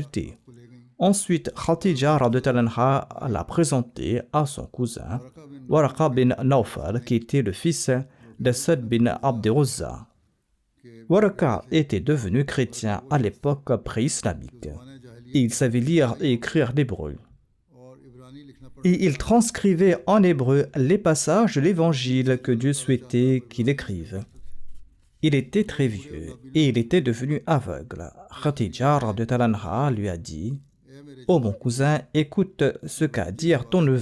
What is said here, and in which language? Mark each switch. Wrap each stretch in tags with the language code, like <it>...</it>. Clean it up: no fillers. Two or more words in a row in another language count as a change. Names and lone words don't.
<fr>» Ensuite, Khadija l'a présenté à son cousin, Waraqa bin Nawfal, qui était le fils d'Asad bin Abd Uzza. Waraqa était devenu chrétien à l'époque pré-islamique. et il savait lire et écrire l'hébreu.</fr> <hi>और इब्रानी लिखना पढ़ना</hi> <fr>Et il transcrivait en hébreu les passages de l'évangile que Dieu souhaitait qu'il écrive. Il était très vieux et il était devenu aveugle. Khadija</fr> <ar>رضي الله عنها</ar> <fr>lui a dit « Ô mon cousin, écoute ce qu'a à dire ton neveu.</fr>